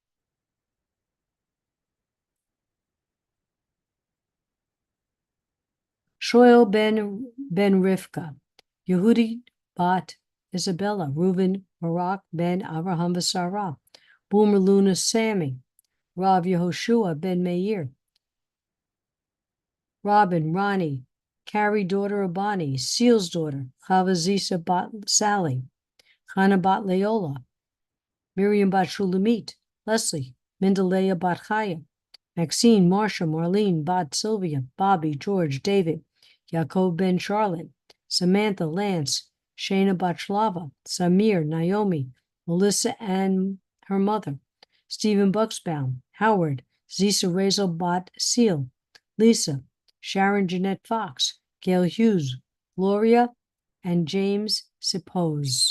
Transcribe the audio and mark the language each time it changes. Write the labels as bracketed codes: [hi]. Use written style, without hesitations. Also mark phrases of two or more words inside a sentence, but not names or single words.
[en] Shoel ben Rivka, Yehudi bat Isabella, Reuben Barak ben Abraham v'Sarah, Boomer Luna Sammy, Rav Yehoshua ben Meir, Robin, Ronnie, Carrie daughter of Bonnie, Seal's daughter, Chava Zisa bat Sally, Chana bat Leola, Miriam bat Shulamit, Leslie, Mindalea bat Chaya, Maxine, Marcia, Marlene, Bat, Sylvia, Bobby, George, David, Yaakov ben Charlotte, Samantha, Lance, Shana Bachlava, Samir, Naomi, Melissa and her mother, Stephen Bucksbaum, Howard, Zisa Razel Bat Seal, Lisa, Sharon Jeanette Fox, Gail Hughes, Gloria, and James Suppose.